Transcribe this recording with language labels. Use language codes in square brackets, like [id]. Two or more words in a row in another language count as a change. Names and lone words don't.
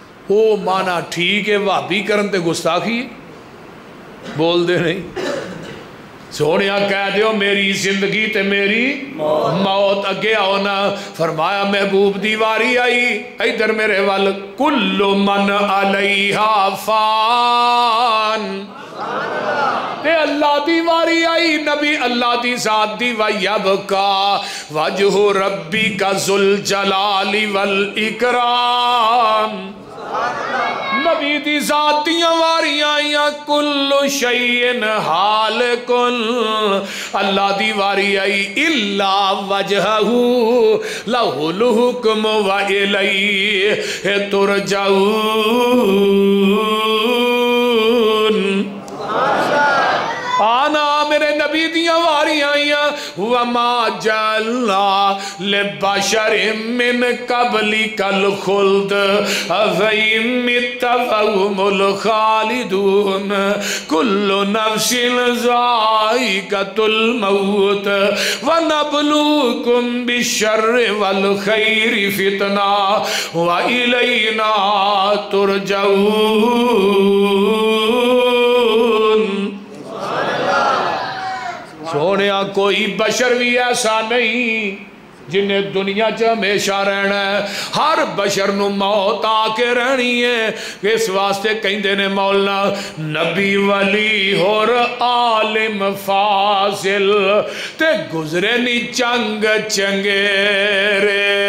[pa] وہ مانا ٹھیک ہے وہابی کرن تے گستاخی بول دے نہیں سونیا کہہ دیو میری زندگی تے میری موت اگے آؤ نا فرمایا محبوب دیواری آئی ادھر میرے [ar] وال کل من علیہا فان [pa] تے اللہ دیواری آئی نبی اللہ دی ذات دی [ar] وَيَبْقَى وَجْهُ رَبِّكَ ذُو الْجَلَالِ وَالْإِكْرَامِ [pa] نبی دی ذات دیاں واریاں آئیاں [ar] کل شیئن حالک [pa] اللہ دی واری آئی [ar] الا وجہہ لہ الحکم وإلیہ [pa] ترجعون آنا میرے نبی دیاں واریاں [ar] آئیاں وَمَا جَعَلْنَا لِبَشَرٍ مِّن قَبْلِكَ الْخُلْدَ أَفَإِن مِّتَّ فَهُمُ الْخَالِدُونَ كُلُّ نَفْسٍ ذَائِقَةُ الْمَوْتِ وَنَبْلُوكُمْ بِالشَّرِّ وَالْخَيْرِ فِتْنَةً وَإِلَيْنَا [pa] تُرْجَعُونَ سونیا کوئی بشر بھی ایسا نہیں جنہیں دنیا چ ہمیشہ رہنا ہے ہر بشر نو موت آ کے رہنی ہے اس واسطے کہندے نے مولانا نبی ولی اور عالم فاضل تے گزرے نی چنگ چنگیرے